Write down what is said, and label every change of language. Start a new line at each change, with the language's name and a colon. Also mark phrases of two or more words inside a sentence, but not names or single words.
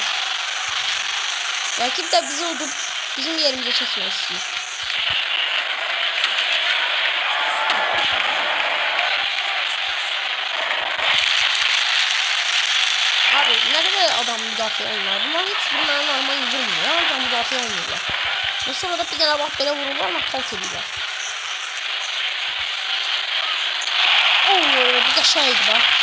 Azerbaijani: Rəqib də bizi udub bizim yerimizə keçmək istəyir. Abi nə qədər adam müdafiə olurlar, bunlar heç bir mənə normal vurmuyor, ancaq müdafiə olmuyorlar.
Turkish: Bu sırada bir tane bak
Azerbaijani: belə vururlar, nakavt edirlər. Bu da şeydi bak.